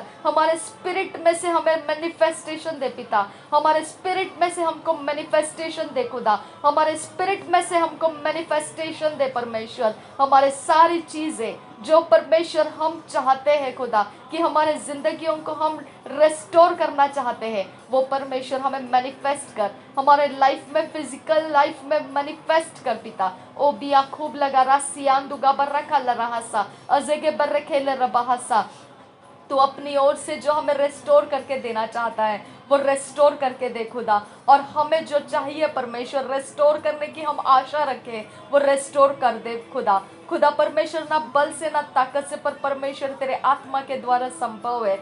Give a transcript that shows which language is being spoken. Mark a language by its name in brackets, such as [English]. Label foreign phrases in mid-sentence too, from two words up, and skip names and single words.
[Hindi] हमारे स्पिरिट में से हमें मैनिफेस्टेशन दे पिता, हमारे स्पिरिट में से हमको मैनिफेस्टेशन दे खुदा, हमारे स्पिरिट में से हमको मैनिफेस्टेशन दे परमेश्वर। हमारे सारी चीजें जो परमेश्वर हम चाहते हैं खुदा कि हमारे जिंदगियों को हम रेस्टोर करना चाहते हैं, वो परमेश्वर हमें मैनिफेस्ट कर, हमारे लाइफ में, [English] physical life [Hindi] में मैनिफेस्ट कर पिता। ओ बिया खूब लगा रासियान दुगा बर्रा खाला रहासा अजेगे बर्रे खेले रबाहसा। तो अपनी ओर से जो हमें रेस्टोर करके देना चाहता है, वो रेस्टोर करके दे खुदा। और हमें जो चाहिए परमेश्वर रेस्टोर करने की हम आशा रखें, वो रेस्टोर कर दे खुदा। खुदा परमेश्वर ना बल से ना ताकत से, पर परमेश्वर तेरे आत्मा के द्वारा संभव है।